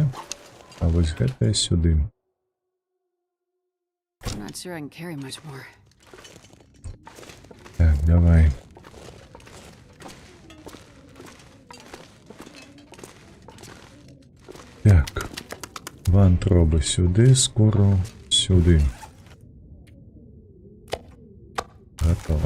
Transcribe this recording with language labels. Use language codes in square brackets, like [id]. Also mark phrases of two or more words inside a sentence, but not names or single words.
[be] А вось гэтае сюды. [en] I'm not sure I can carry much more. [be] Так, давай. Так. Вантробы сюды, скору сюды. Готово.